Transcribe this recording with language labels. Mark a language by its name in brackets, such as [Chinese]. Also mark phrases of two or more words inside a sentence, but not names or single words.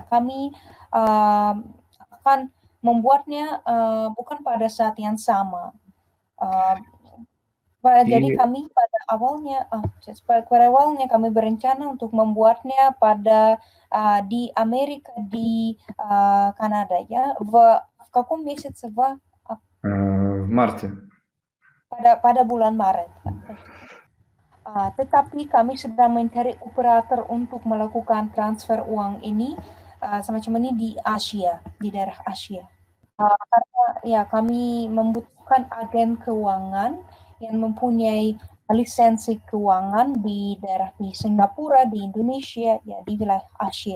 [Indonesian] Kami akan membuatnya bukan pada saat yang sama. Jadi kami pada awalnya kami berencana untuk membuatnya pada di Amerika, di Kanada ya. [Russian] В каком месяце? В марте. [Indonesian] Pada bulan Maret. Tetapi kami sedang mencari operator untuk melakukan transfer uang ini semacam ini di Asia, di daerah Asia. Karena ya kami membutuhkan agen keuangan yang mempunyai lisensi keuangan di daerah di Singapura, di Indonesia, ya di wilayah Asia.